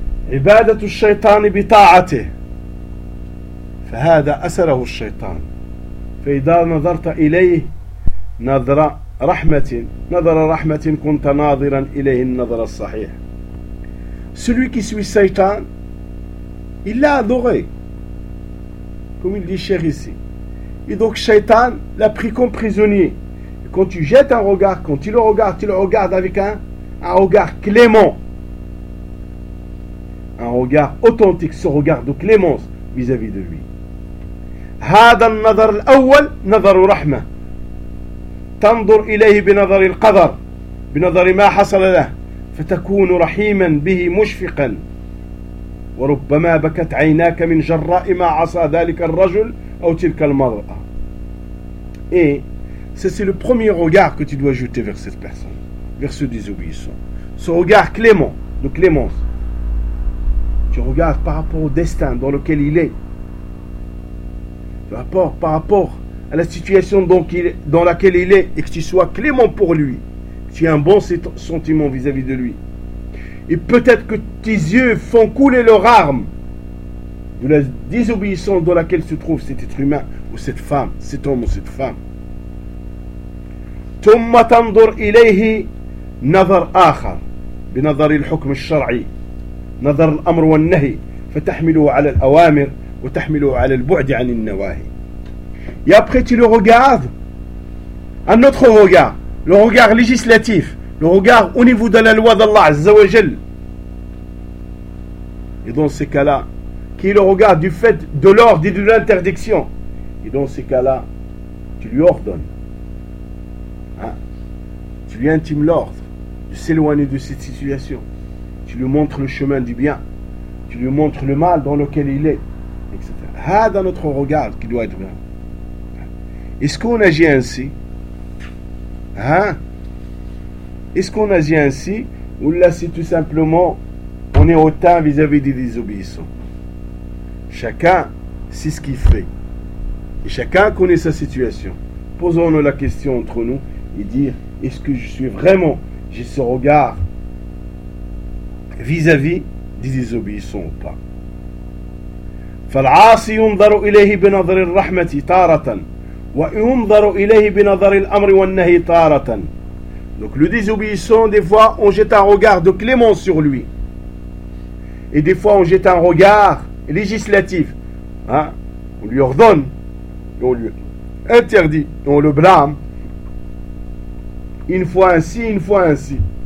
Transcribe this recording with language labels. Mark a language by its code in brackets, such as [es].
[ar] Ibadatu Shaitan bi ta'ati. Fahada asarahu Shaitan. فإذا نظرت إليه نظرة رحمة نظرة رحمة كنت ناظرا إليه النظر الصحيح. [fr] Celui qui suit Satan, il l'a adoré. Comme il dit cher ici. Et donc Satan l'a pris comme prisonnier. Et quand tu jettes un regard, quand tu le regardes avec un regard clément. Un regard authentique, ce regard de clémence vis-à-vis de lui. [ar] هذا النظر الأول نظر رحمة. تنظر إليه بنظر القدر بنظر ما حصل له فتكون رحيما به مشفقا وربما بكت عيناك من جراء ما عصى ذلك الرجل أو تلك المرأة. [fr] Et c'est le premier regard que tu dois jeter vers cette personne, vers ce désobéissant. Ce regard clément, de clémence. Tu regardes par rapport au destin dans lequel il est. Par rapport à la situation dans laquelle il est, et que tu sois clément pour lui, que tu aies un bon sentiment vis-à-vis de lui. Et peut-être que tes yeux font couler leurs larmes de la désobéissance dans laquelle se trouve cet être humain, ou cette femme, cet homme ou cette femme. [ar] ثم تنظر إليه نظر آخر بنظر الحكم الشرعي نظر الأمر والنهي فتحمله على الأوامر وتحمله على البعد عن النواهي. [fr] Et après tu le regardes, un autre regard, le regard législatif, le regard au niveau de la loi d'Allah Azza wa Jal. Et dans ces cas-là, qui est le regard du fait de l'ordre et de l'interdiction. Et dans ces cas-là, tu lui ordonnes. Hein? Tu lui intimes l'ordre de s'éloigner de cette situation. Tu lui montres le chemin du bien. Tu lui montres le mal dans lequel il est, etc. Ah, dans notre regard qui doit être bien. Est-ce qu'on agit ainsi? Hein? Est-ce qu'on agit ainsi? Ou là, c'est tout simplement, on est hautain vis-à-vis des désobéissants. Chacun sait ce qu'il fait. Et chacun connaît sa situation. Posons-nous la question entre nous et dire, est-ce que je suis vraiment, j'ai ce regard vis-à-vis des désobéissants ou pas? [ar] فالعاصي ينظر إليه بنظر الرحمة تارة وينظر إليه بنظر الأمر والنهي تارة. [fr] Donc le désobéissant, des fois on jette un regard de clémence sur lui, et des fois on jette un regard législatif, hein? On lui ordonne, on lui interdit, on le blâme une fois ainsi, une fois ainsi.